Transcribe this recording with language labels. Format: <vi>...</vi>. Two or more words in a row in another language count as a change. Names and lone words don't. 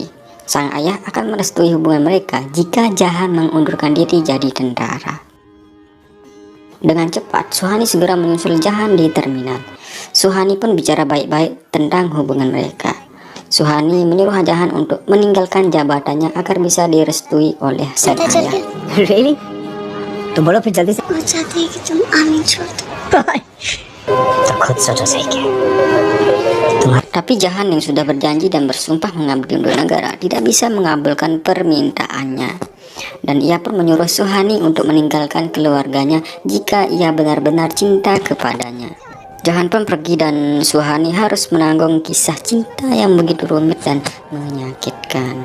<id>Sang ayah akan merestui hubungan mereka jika Jahan mengundurkan diri jadi tentara. Dengan cepat, Suhani segera menyusul Jahan di terminal. Suhani pun bicara baik-baik tentang hubungan mereka. Suhani menyuruh Jahan untuk meninggalkan jabatannya agar bisa direstui oleh sang ayah.</id> <en>Really?</en> <hi>तुम बोलो फिर जल्दी से वो चाहते हैं कि तुम आमीन छोड़ दो। तो खुद सोचो सही क्या।</hi> <id>Tapi Jahan yang sudah berjanji dan bersumpah mengabdi untuk negara tidak bisa mengabulkan permintaannya. Dan ia pun menyuruh Suhani untuk meninggalkan keluarganya jika ia benar-benar cinta kepadanya. Jahan pun pergi dan Suhani harus menanggung kisah cinta yang begitu rumit dan menyakitkan.</id>